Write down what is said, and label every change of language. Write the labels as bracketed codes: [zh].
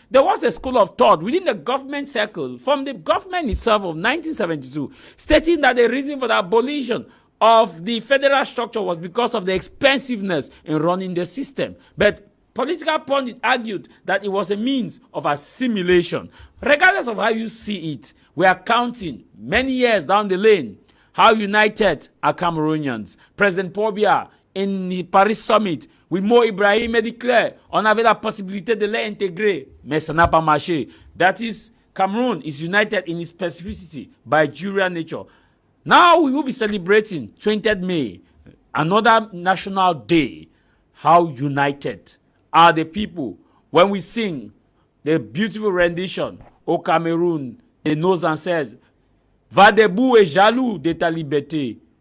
[en] There was a school of thought within the government circle from the government itself of 1972 stating that the reason for the abolition of the federal structure was because of the expensiveness in running the system. But Political pundits argued that it was a means of assimilation. Regardless of how you see it, we are counting many years down the lane how united are Cameroonians. President Paul Biya in the Paris summit with Mo Ibrahim declared [fr] on avait la possibilité de l'intégrer, mais ça n'a pas marché. [en] That is, Cameroon is united in its specificity by Jurian nature. Now we will be celebrating 20th May, another national day. How united are the people when we sing the beautiful rendition, [fr] Au Cameroun, de nos ancêtres, va debout et jaloux de ta liberté.